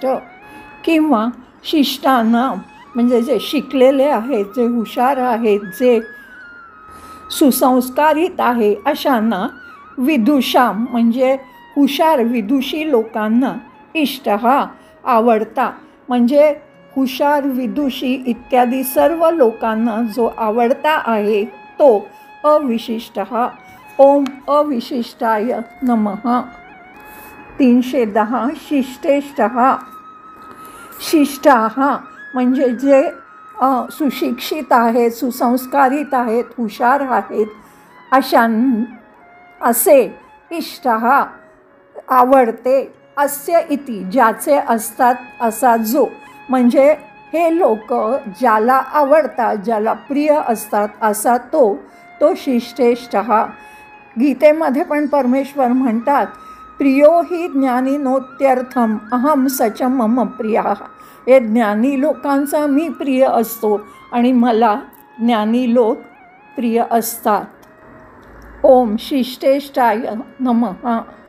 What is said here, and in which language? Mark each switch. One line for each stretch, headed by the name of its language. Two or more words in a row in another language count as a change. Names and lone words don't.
Marathi: किंवा शिष्टानाम म्हणजे जे शिकलेले आहेत, जे हुशार आहेत, जे सुसंस्कारित आहे अशांना, विदुषाम म्हणजे हुशार विदुषी लोकांना, इष्ट हा आवडता म्हणजे हुशार, विदुषी इत्यादी सर्व लोकांना जो आवडता आहे तो अविशिष्ट हा.
Sanskrit: ओम अविशिष्टाय नमः. 310 शिष्टेष्टः.
Marathi: शिष्टाः म्हणजे जे सुशिक्षित आहेत, सुसंस्कारित आहेत, हुशार आहेत असे इष्टः आवडते,
Sanskrit: अस्य इति
Marathi: ज्याचे असतात असा जो, म्हणजे हे लोक ज्याला आवडतात, ज्याला प्रिय असतात असा तो शिष्टेष्टः. गीतेमध्ये पण परमेश्वर म्हणतात,
Sanskrit: प्रियो हि ज्ञानिनोत्यर्थम अहम सच मम प्रियः.
Marathi: हे ज्ञानी लोकांचा मी प्रिय असतो आणि मला ज्ञानी लोक प्रिय असतात.
Sanskrit: ओम शिष्टेष्टाय नमः.